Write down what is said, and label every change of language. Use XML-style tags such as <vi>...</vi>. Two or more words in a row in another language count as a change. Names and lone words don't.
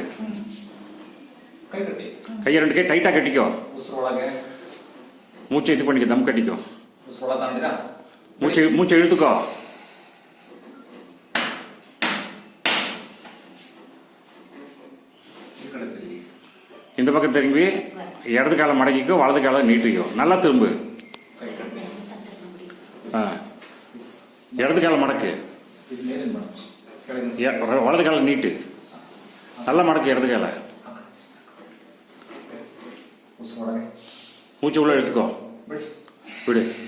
<kn>ಕೈ ಕಟ್ಟಿ. ಕೈ ಎರಡು ಕೈ ಟೈಟಾಗಿ ಕಟ್ಟಿಕೋ. ಉಸಿರೊಳಗೆ ಮೂಚೆ ಎತ್ಕೊಂಡಿಕೋ, ದಮ್ ಕಟ್ಟಿಕೋ. ಉಸಿರೊಳ ತಾಂಡಿರಾ? ಮೂಚೆ ಇಳಿದುಕೋ. ಈ ಕಡೆ ತಿರುಗಿ.</kn> <ta>இந்த பக்கம் திரும்பி இடது காலை மடக்கிக்கோ, வலது காலை நீட்டிக்கோ. நல்லா திரும்பு. இடது காலை மடக்கு, வலது காலை நீட்டு. நல்லா மடக்கு இடது காலை. மூச்சு உள்ள எடுத்துக்கோ, விடு.</ta>